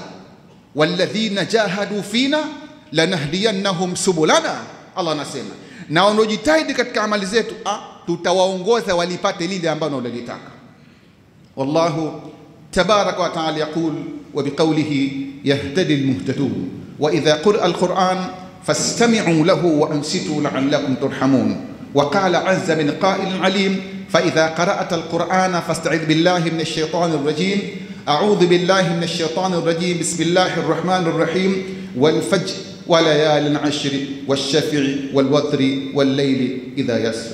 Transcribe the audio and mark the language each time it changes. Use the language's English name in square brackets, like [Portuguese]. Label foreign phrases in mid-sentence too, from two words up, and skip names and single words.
[Arabic] والذين جاهدوا فينا لنهدينهم سبلنا, [Swahili] Allah anasema, na wanaojitahidi katika amali zetu tutawaongoza walipate lile ambalo wanalitaka. [Arabic] والله تبارك وتعالى يقول وبقوله يهتدي المهتدون وإذا قرئ القرآن فاستمعوا له وأنصتوا لعلكم ترحمون وقال عز من قائل عليم فإذا قرأت القرآن فاستعذ بالله من الشيطان الرجيم أعوذ بالله من الشيطان الرجيم بسم الله الرحمن الرحيم والفجر وليال عشر والشفع والوتر والليل إذا يسر.